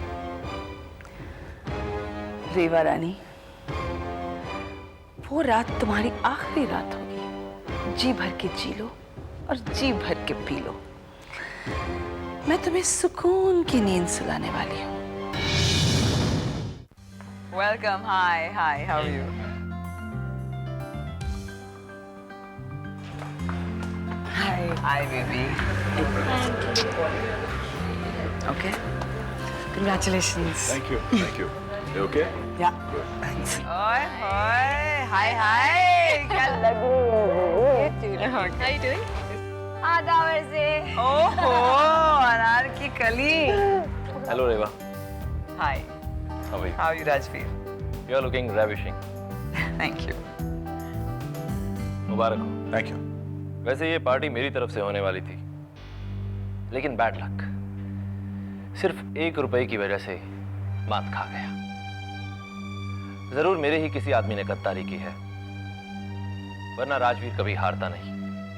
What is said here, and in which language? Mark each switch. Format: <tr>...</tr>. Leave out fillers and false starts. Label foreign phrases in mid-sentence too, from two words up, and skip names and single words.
<hi>रेवा रानी, वो रात तुम्हारी आखिरी रात होगी। जी भर के जी लो और जी भर के पी लो। मैं तुम्हें सुकून की नींद सुलाने वाली हूँ।</hi> <en>Welcome. Hi hi, How are you? Hi hi baby. ओके, congratulations. Thank you. Thank you. You okay? Yeah, thanks.</en> <hi>ओए होए, हाय हाय, क्या लग रही है?</hi> <en>How you doing?</en> <hi>आधा से। ओहो, अनार की कली।</hi> <en>Hello, Reva. Hi. How are you? How are you, Rajveer? You are looking ravishing. Thank you.</en> <hi>मुबारक हो।</hi> <en>Thank you.</en> <hi>वैसे ये पार्टी मेरी तरफ से होने वाली थी, लेकिन</hi> <en>bad luck,</en> <hi>सिर्फ 1 रुपए की वजह से मात खा गया। जरूर मेरे ही किसी आदमी ने गद्दारी की है, वरना राजवीर कभी हारता नहीं।</hi>